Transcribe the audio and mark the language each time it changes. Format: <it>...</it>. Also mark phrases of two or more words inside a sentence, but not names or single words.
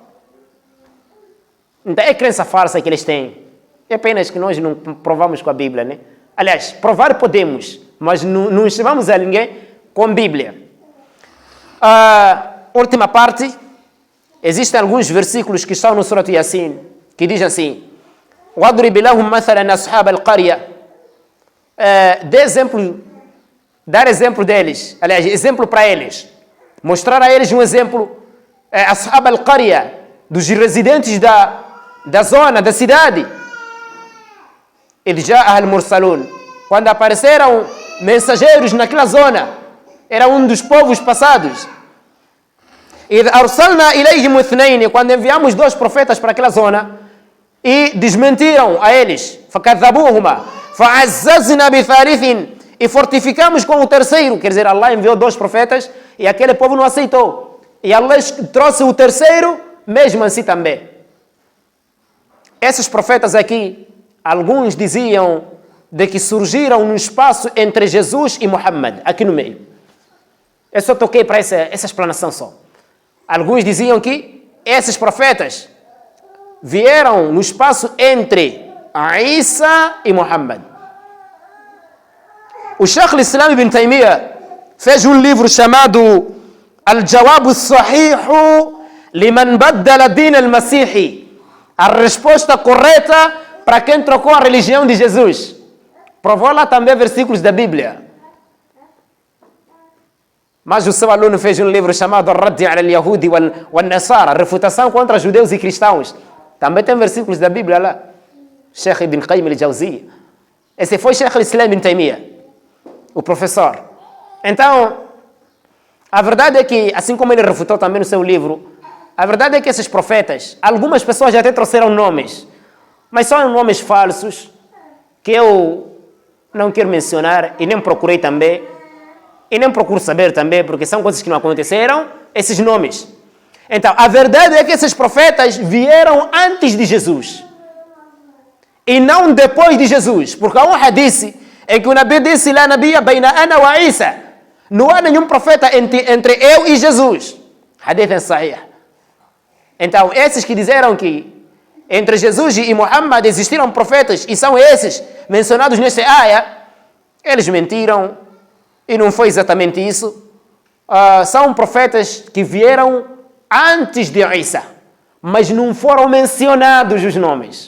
<pt>Então, é crença falsa que eles têm. É apenas que nós não provamos com a Bíblia, né? Aliás, provar podemos, mas não chamamos a ninguém com Bíblia. Última parte. Existem alguns versículos que estão no Surat Yasin, que dizem assim,</pt> <ar>وَضْرِبْ لَهُمْ مَثَلًا أَصْحَابَ الْقَرْيَةِ.</ar> <pt>Dar exemplo deles, aliás, exemplo para eles, mostrar a eles um exemplo,</pt> <ar>أصحاب القرية,</ar> <pt>dos residentes da zona, da cidade. Eles já al-Mursalun, quando apareceram mensageiros naquela zona, era um dos povos passados.</pt> <ar>إِذْ أَرْسَلْنَا إِلَيْهِمُ اثْنَيْنِ,</ar> <pt>quando enviamos 2 profetas para aquela zona, e desmentiram a eles,</pt> <ar>فَكَذَّبُوهُمَا فَعَزَّزْنَا بِثَالِثٍ,</ar> <pt>e fortificamos com o terceiro. Quer dizer, Allah enviou 2 profetas e aquele povo não aceitou. E Allah trouxe o terceiro, mesmo assim também. Esses profetas aqui, alguns diziam de que surgiram no espaço entre Jesus e Muhammad, aqui no meio. Eu só toquei para essa explanação só. Alguns diziam que esses profetas vieram no espaço entre Isa e Muhammad. O Sheikh al-Islam ibn Taymiyyah fez um livro chamado Al-Jawab al-Sahih liman baddala din al-Masihi, a resposta correta para quem trocou a religião de Jesus. Provou lá também versículos da Bíblia. Mas o seu aluno fez um livro chamado Ar-Raddi ala al-Yahudi wal-Nasara, refutação contra judeus e cristãos. Também tem versículos da Bíblia lá. Sheikh Ibn Qayyim al-Jawziyya. Esse foi Sheikh al-Islam ibn Taymiyyah, o professor. Então, a verdade é que, assim como ele refutou também no seu livro, a verdade é que esses profetas, algumas pessoas já até trouxeram nomes, mas são nomes falsos, que eu não quero mencionar e nem procurei também, e nem procuro saber também, porque são coisas que não aconteceram, esses nomes. Então, a verdade é que esses profetas vieram antes de Jesus, e não depois de Jesus, porque há um hadith em que o Nabi disse,</pt> <ar>لا نبيا بين أنا وعيسى,</ar> <pt>não há nenhum profeta entre eu e Jesus. Hadith em Sahih. Então, esses que disseram que entre Jesus e Muhammad existiram profetas, e são esses mencionados nesta área, eles mentiram, e não foi exatamente isso. São profetas que vieram antes de Isa, mas não foram mencionados os nomes.</pt>